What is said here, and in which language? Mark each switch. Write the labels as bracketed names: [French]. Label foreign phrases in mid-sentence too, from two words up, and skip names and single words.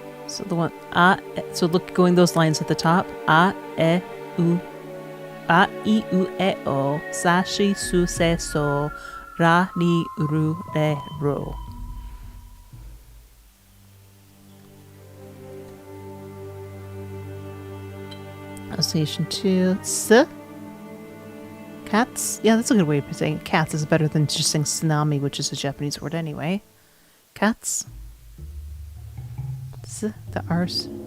[English] So the one so look, going those lines at the top. [Japanese] U I U E O sa shi su se so ra ni ru re ro. [English] Association 2. S. Cats. Yeah, that's a good way of saying it. Cats is better than just saying tsunami, which is a Japanese word anyway. Cats. S. The R's.